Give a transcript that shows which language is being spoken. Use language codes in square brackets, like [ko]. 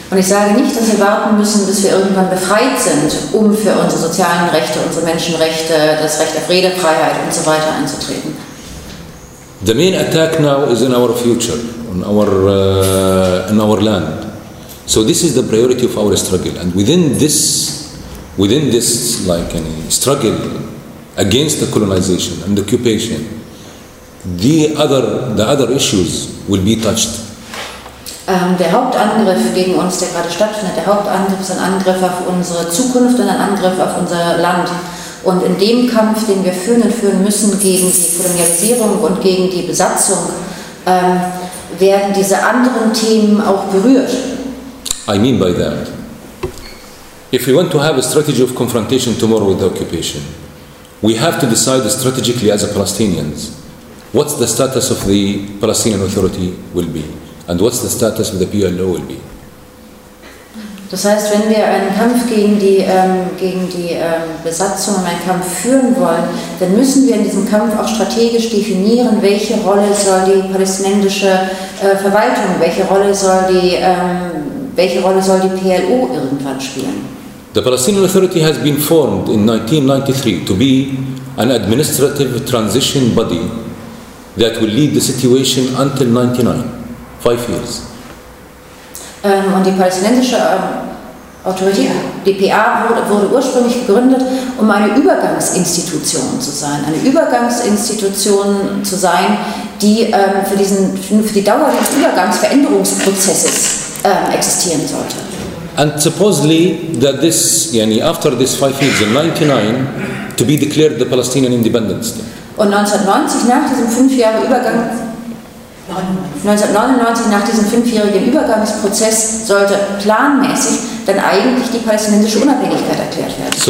[de] Und ich sage nicht, dass wir warten müssen, bis wir irgendwann befreit sind, um für unsere sozialen Rechte, unsere Menschenrechte, das Recht auf Redefreiheit und so weiter einzutreten. [en] The main attack now is in our future, in our land. So this is the priority of our struggle, and within this, like any struggle against the colonization and the occupation, the other issues will be touched. [de] Der Hauptangriff gegen uns, der gerade stattfindet, der Hauptangriff ist ein Angriff auf unsere Zukunft und ein Angriff auf unser Land. Und in dem Kampf, den wir führen müssen gegen die Kolonialisierung und gegen die Besatzung, werden diese anderen Themen auch berührt. [en] I mean by that, if we want to have a strategy of confrontation tomorrow with the occupation, we have to decide strategically as a Palestinians what's the status of the Palestinian Authority will be and what's the status of the PLO will be. [de] Das heißt, wenn wir einen Kampf gegen die Besatzung und einen Kampf führen wollen, dann müssen wir in diesem Kampf auch strategisch definieren, welche Rolle soll die palästinensische Verwaltung, welche Rolle soll die PLO irgendwann spielen? [en] The Palestinian Authority has been formed in 1993 to be an administrative transition body that will lead the situation until 99, 5 years. [de] Und die palästinensische Autorität, die PA, wurde ursprünglich gegründet, um eine Übergangsinstitution zu sein. Eine Übergangsinstitution zu sein, die für die Dauer des Übergangsveränderungsprozesses existieren sollte. [en] And supposedly that this, after this 5 years in 99, to be declared the Palestinian Independence Day. [de] Und 1990, nach diesem 5 Jahre Übergang, 1999, nach diesem 5-jährigen Übergangsprozess, sollte planmäßig dann eigentlich die palästinensische Unabhängigkeit erklärt werden.